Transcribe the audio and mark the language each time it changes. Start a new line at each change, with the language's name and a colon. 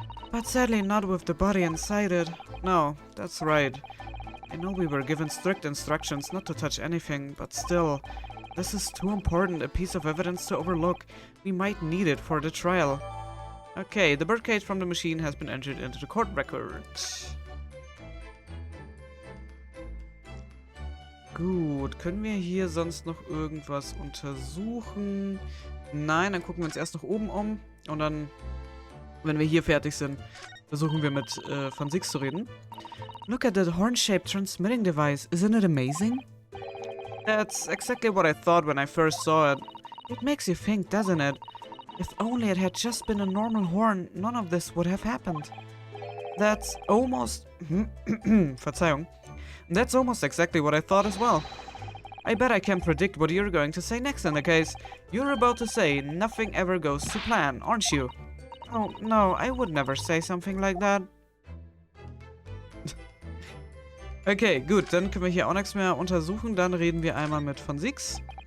English: But sadly not with the body inside it. No, that's right. I know we were given strict instructions not to touch anything, but still, this is too important a piece of evidence to overlook. We might need it for the trial. Okay, the birdcage from the machine has been entered into the court record.
German: Gut, können wir hier sonst noch irgendwas untersuchen? Nein, dann gucken wir uns erst noch oben um und dann, wenn wir hier fertig sind, versuchen wir mit von Zieks zu reden.
English: Look at that horn-shaped transmitting device. Isn't it amazing? That's exactly what I thought when I first saw it. It makes you think, doesn't it? If only it had just been a normal horn, none of this would have happened. That's almost...
German: Verzeihung.
English: That's almost exactly what I thought as well. I bet I can predict what you're going to say next in the case. You're about to say nothing ever goes to plan, aren't you? Oh, no, I would never say something like that.
German: Okay, gut, dann können wir hier auch nichts mehr untersuchen. Dann reden wir einmal mit von Zieks.